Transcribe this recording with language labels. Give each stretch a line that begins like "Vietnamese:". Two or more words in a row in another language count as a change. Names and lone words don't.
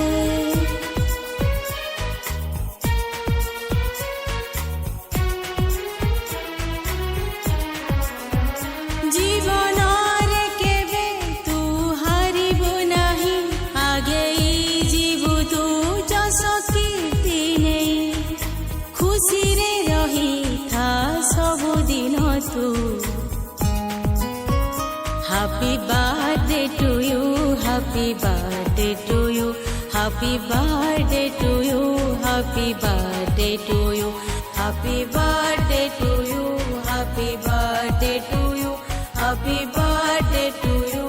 Odia: ଜୀବନରେ କେବେ ତୁ ହାରିବୁ ନାହିଁ, ଆଗେଇ ଯିବୁ ତୁ ଯଶ କୀର୍ତ୍ତି ନେଇ। ଖୁସିରେ ରହିଥା ସବୁଦିନ ତୁ,
English: happy birthday to you, happy birthday to you, happy birthday to you, happy birthday to you, happy birthday to you, happy birthday to you, happy birthday to you.